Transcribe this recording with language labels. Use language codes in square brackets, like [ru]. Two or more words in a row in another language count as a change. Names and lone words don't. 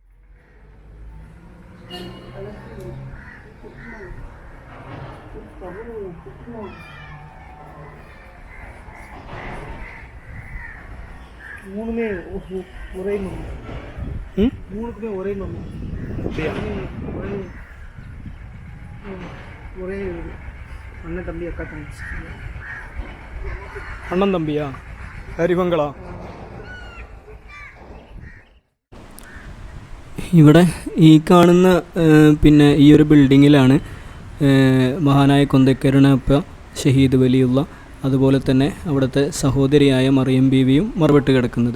[ta] மூணுமே ஒரே மம்மி. மூணுக்குமே ஒரே மம்மி. ஒரே அண்ணன் தம்பி அக்கா தங்கச்சி. [ml] അണ്ണൻ തമ്പിയാ? ഹരിമംഗള. ഇവിടെ ഈ കാണുന്ന പിന്നെ ഈ ഒരു ബിൽഡിങ്ങിലാണ് മഹാനായ കൊന്തക്കരുണയപ്പ ഷഹീദ് വലിയുള്ള അതുപോലെ തന്നെ അവിടുത്തെ സഹോദരിയായ മറിയം ബീവിയും മറവിട്ട് കിടക്കുന്നത്.